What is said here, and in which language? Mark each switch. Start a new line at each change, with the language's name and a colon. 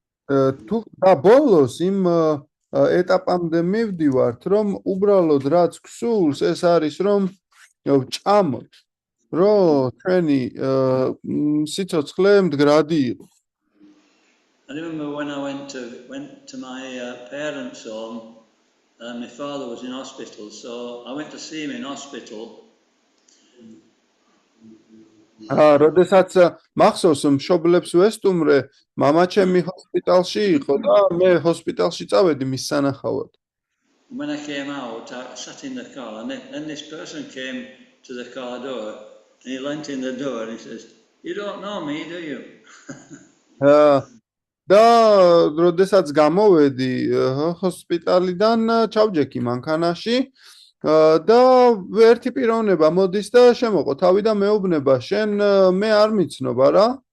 Georgian: და ბოლოს იმ ეტაპამდე მივდივართ, რომ უბრალოდ რაც გსულს, ეს არის რომ ვჭამოთ, რომ ჩვენი სიცოცხლე მდგრადი იყო.
English: I remember when I went to my parents' home, my father was in hospital, so I went to see him in hospital.
Georgian: როდესაც მახსოვს მშობლებს ვესტუმრე, მამაჩემი ჰოსპიტალში იყო და მე ჰოსპიტალში წავედი მის სანახავად.
English: When I came out, I sat in the car, and then this person came to the car door, and he leant in the door and he says, "You don't know me, do you?"
Georgian: და როდესაც გამოვედი ჰოსპიტალიდან, ჩავჯექი მანქანაში და ერთი პიროვნება მოდის და შემოყო თავი და მეუბნება, შენ მე არ მიცნობ, არა?